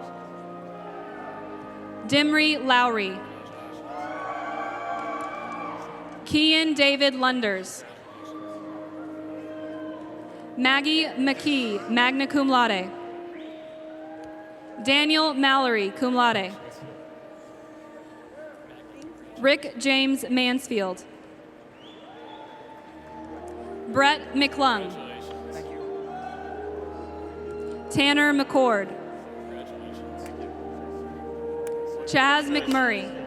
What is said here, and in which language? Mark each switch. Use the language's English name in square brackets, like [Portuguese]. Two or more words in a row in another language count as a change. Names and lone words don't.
[English] Dimry Lowry. Kian David Lunders. Maggie McKee, [Latin] magna cum laude. [English] Daniel Mallory, [Latin] cum laude. [English] Rick James Mansfield. Brett McClung. Tanner McCord. Chaz McMurray.